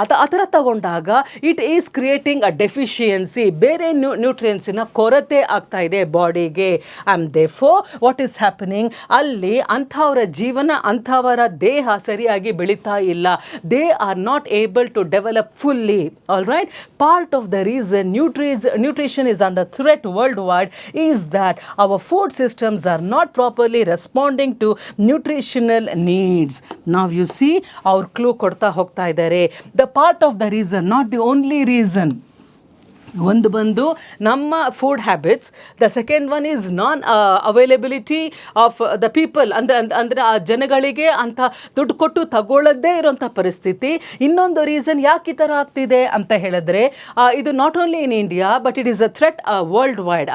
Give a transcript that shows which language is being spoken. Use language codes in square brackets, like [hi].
[kn] ಆ ಥರ ತಗೊಂಡಾಗ [en] It is creating a deficiency. [kn] ಬೇರೆ ನ್ಯೂಟ್ರಿಯೆಂಟ್ಸಿನ ಕೊರತೆ ಆಗ್ತಾ ಇದೆ ಬಾಡಿಗೆ. [en] and therefore what is happening, [kn] ಅಲ್ಲಿ ಅಂಥವರ ಜೀವನ, ಅಂಥವರ ದೇಹ ಸರಿಯಾಗಿ ಬೆಳೀತಾ ಇಲ್ಲ. [en] They are not able to develop fully. All right. Part of the reason nutrition is under threat worldwide is that our food systems are not properly responding to nutritional needs. Now you see, our clue [kn] ಕೊಡ್ತಾ ಹೋಗ್ತಾ ಇದ್ದಾರೆ. [en] The part of the reason, not the only reason. [kn] ಒಂದು ಬಂದು ನಮ್ಮ food habits, [en] The second one is non availability of the people. [kn] ಅಂದರೆ ಆ ಜನಗಳಿಗೆ ಅಂತ ದುಡ್ಡು ಕೊಟ್ಟು ತಗೊಳ್ಳೋದೇ ಇರೋಂಥ ಪರಿಸ್ಥಿತಿ. ಇನ್ನೊಂದು ರೀಸನ್ ಯಾಕೆ ಈ ಥರ ಆಗ್ತಿದೆ ಅಂತ ಹೇಳಿದ್ರೆ, ಇದು [en] Not only in India but it is a threat worldwide.